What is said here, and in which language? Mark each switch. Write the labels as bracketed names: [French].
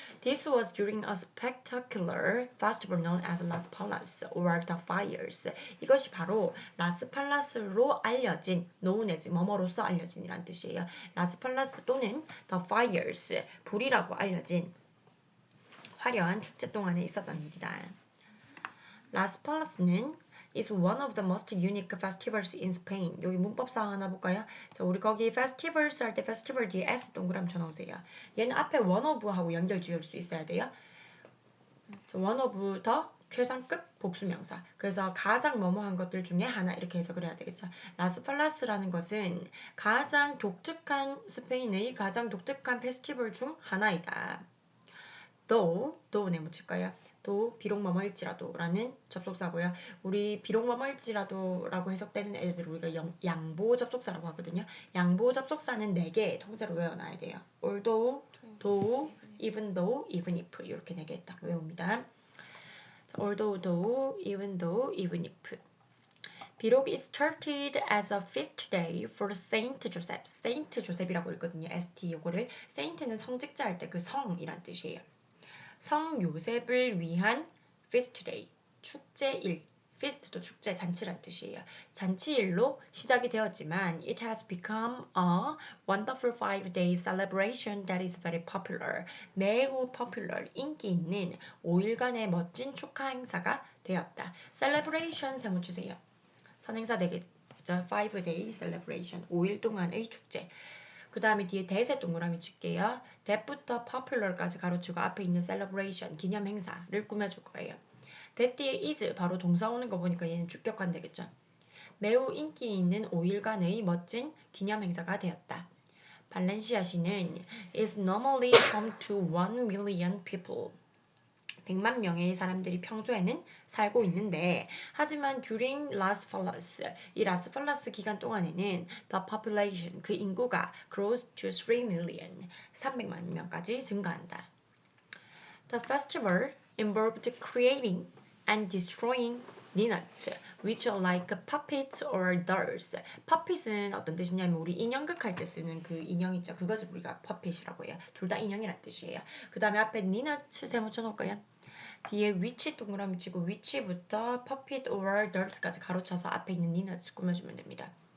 [English] This was during a spectacular festival known as Las Palmas or the Fires. [Korean] 이것이 바로 라스팔라스로 알려진, [English] known as [Korean] 뭐뭐로서 알려진이란 뜻이에요. 라스팔라스 또는 [English] the Fires, [Korean] 불이라고 알려진 화려한 축제 동안에 있었던 일이다. [English] Las Palas는 is one of the most unique festivals in Spain. [Korean] 여기 문법상 하나 볼까요? 자, 우리 거기 festivals 할 때 festival 뒤에 s 동그라미 쳐놓으세요. 얘는 앞에 [English] one of [Korean] 하고 연결 지을 수 있어야 돼요. 자, one of 더 최상급 복수명사. 그래서 가장 뭐뭐한 것들 중에 하나 이렇게 해석을 해야 되겠죠. 라스팔라스라는 것은 가장 독특한 스페인의 가장 독특한 페스티벌 중 하나이다. though 내붙일까요? 비록 뭐뭐일지라도 라는 접속사고요. 우리 비록 뭐뭐일지라도 라고 해석되는 애들 우리가 양보 접속사라고 하거든요. 양보 접속사는 4개 통째로 외워놔야 돼요. although, though, even though, even if 이렇게 4개 딱 외웁니다. [English] although, even though, even if. [Korean] 비록 [English] it started as a feast day for Saint Joseph. [Korean] Saint Joseph이라고 읽거든요. ST 요거를. Saint는 성직자 할 때 그 성이란 뜻이에요. 성 요셉을 위한 [English] feast day, [Korean] 축제일. feast도 축제, 잔치란 뜻이에요. 잔치일로 시작이 되었지만 [English] it has become a wonderful 5-day celebration that is very popular. [Korean] 매우 popular, 인기 있는 5일간의 멋진 축하 행사가 되었다. celebration 세모 주세요. 선행사 되겠죠. [English] 5-day celebration, [Korean] 5일 동안의 축제. 그 다음에 뒤에 that에 동그라미 칠게요. that부터 popular까지 가로치고 앞에 있는 celebration, 기념 행사를 꾸며줄 거예요. that 뒤에 is 바로 동사 오는 거 보니까 얘는 주격관 되겠죠. 매우 인기 있는 5일간의 멋진 기념 행사가 되었다. 발렌시아시는 [English] is normally home to 1 million people. [Korean] 100만 명의 사람들이 평소에는 살고 있는데 하지만 [English] during Las Fallas, [Korean] 이 Las Fallas 기간 동안에는 [English] the population, [Korean] 그 인구가 [English] grows to 3 million, [Korean] 300만 명까지 증가한다. [English] The festival involved creating and destroying ninuts, which are like puppets or dolls. [Korean] puppet은 어떤 뜻이냐면 우리 인형극 할 때 쓰는 그 인형 있죠. 그것을 우리가 puppet이라고 해요. 둘 다 인형이란 뜻이에요. 그 다음에 앞에 ninuts 세모 쳐놓을까요? 뒤에 which 동그라미 치고 which부터 [English] puppet or dolls [Korean] 까지 가로쳐서 앞에 있는 ninuts 꾸며주면 됩니다.